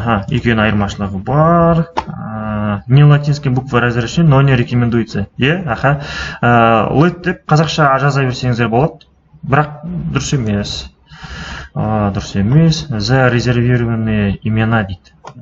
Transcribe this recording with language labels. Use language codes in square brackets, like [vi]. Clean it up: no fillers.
[kk] Екеуінің айырмашылығы бар. [ru] Не латинский буква разрешены, но не рекомендуется. [kk] Let деп қазақша жаза берсеңіздер болады. Бірақ дұрыс емес. Дұрыс емес. [ru] Зарезервированные имена [kk] дейді.